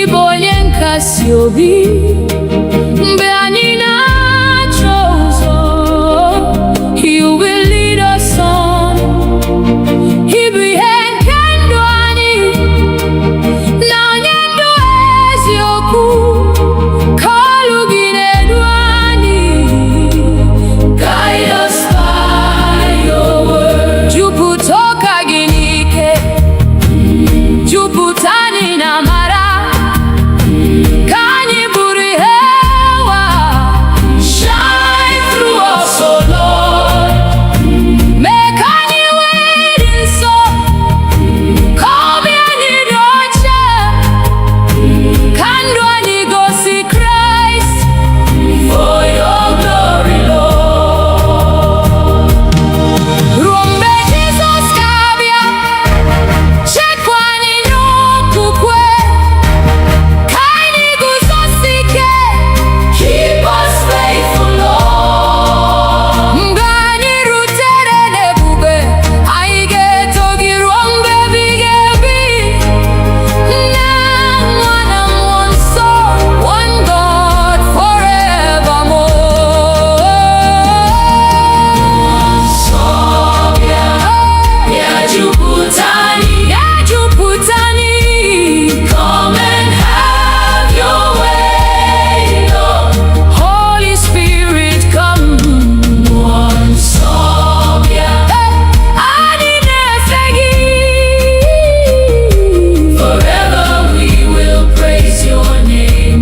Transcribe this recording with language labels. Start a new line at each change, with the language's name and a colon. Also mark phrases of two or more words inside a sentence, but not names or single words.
Igbo: onye nkasi obi mgbe anyị na-achọ ụzọ.
English: You will lead us on.
Igbo: Ị bụ ihe nke ndụ anyị na onye ndụ eziokwu. Ka olu gị na-edu anyị.
English: Guide us by your word.
Igbo: Jupụta ụka gị n'ike, jupụta anyị na amara. Ka anyị bụrụ ihe ụwa.
English: Shine through us, O Lord.
Igbo: Mee ka anyị wee dị nsọ. Ka obi anyị dị ọcha. Ka ndụ anyị gosi Kraịst.
English: For your glory, Lord.
Igbo: Ruo mgbe Jizọs ga-abịa, chekwa anyị n'okwukwe. Ka anyị guzosi ike.
English: Keep us faithful, Lord.
Igbo: Mgbe anyị rutere n'ebube, anyị ga-eto gị ruo mgbe ebighị ebi. Nna, Nwa na Mmụọ Nsọ,
English: one God forevermore.
Igbo: Nsọ bịa, bịa jupụta anyị. Ya jupụta anyị.
English: Come and have your way, Lord. Holy Spirit, come.
Igbo: Nsọ bịa, Anyị na-efe gị.
English: forever we will praise your name.